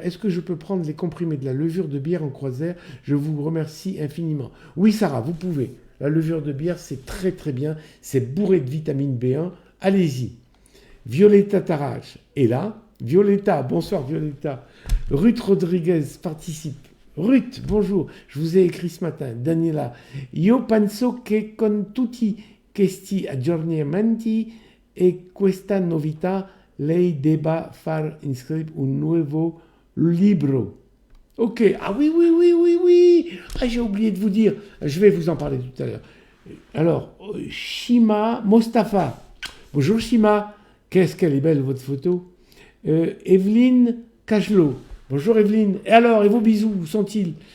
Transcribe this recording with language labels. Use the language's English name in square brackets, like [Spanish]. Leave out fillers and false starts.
[French] Est-ce que je peux prendre les comprimés de la levure de bière en croisière? Je vous remercie infiniment. Oui, Sarah, vous pouvez. La levure de bière, c'est très très bien. C'est bourré de vitamine B1. Allez-y. Violetta Tarache est là. Violetta, bonsoir Violetta. Ruth Rodriguez participe. Ruth, bonjour. Je vous ai écrit ce matin. Daniela. [Italian] Io penso che con tutti questi aggiornamenti e questa novità lei debba far inscrire un nuovo libro. [French] Ok, ah oui, oui, oui, oui, oui. Ah, j'ai oublié de vous dire, je vais vous en parler tout à l'heure. Alors, Shima Mostafa. Bonjour Shima, qu'est-ce qu'elle est belle votre photo. Evelyne Cachelot. Bonjour Evelyne. Et alors, et vos bisous, où sont-ils?